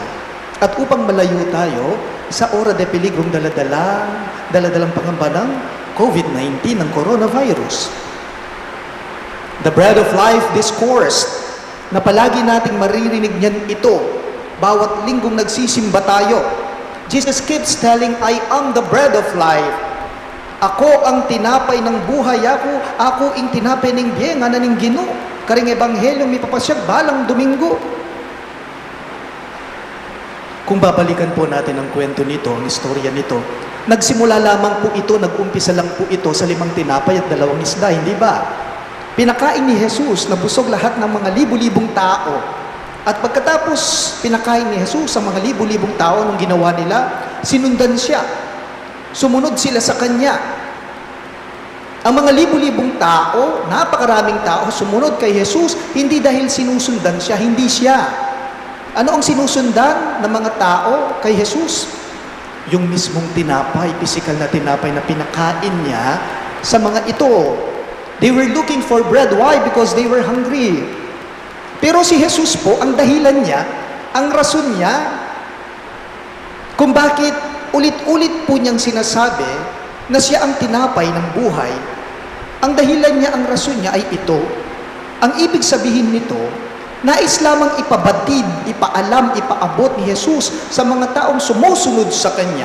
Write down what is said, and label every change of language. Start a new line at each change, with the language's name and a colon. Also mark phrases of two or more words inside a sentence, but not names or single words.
Filipino: At upang malayo tayo sa
Spanish: ora de peligrom
Filipino: daladalang pangamba ng COVID-19, ng coronavirus.
English: The Bread of Life Discourse,
Filipino: na palagi nating maririnig niyan ito, bawat linggong nagsisimba tayo.
English: Jesus keeps telling, I am the bread of life.
Filipino: Ako ang tinapay ng buhay, ako ang tinapay ng
Pampanga: biyenga na ning Ginoo. Karing ebanghelyong may papasyag balang Domingo.
Filipino: Kung babalikan po natin ang kwento nito, ang istorya nito, nagsimula lamang po ito, nag-umpisa lang po ito sa 5 tinapay at 2 isda, hindi ba? Pinakain ni Jesus, nabusog lahat ng mga libu-libong tao. At pagkatapos pinakain ni Jesus sa mga libu-libong tao, nung ginawa nila, sinundan siya. Sumunod sila sa Kanya. Ang mga libu-libong tao, napakaraming tao, sumunod kay Jesus, hindi dahil sinusundan siya, hindi siya. Ano ang sinusundan ng mga tao kay Jesus? Yung mismong tinapay, physical na tinapay na pinakain niya sa mga ito.
English: They were looking for bread. Why? Because they were hungry.
Filipino: Pero si Jesus po, ang dahilan niya, ang rason niya, kung bakit ulit-ulit po niyang sinasabi na siya ang tinapay ng buhay, ang dahilan niya, ang rason niya ay ito. Ang ibig sabihin nito, nais lamang ipabatid, ipaalam, ipaabot ni Jesus sa mga taong sumusunod sa Kanya.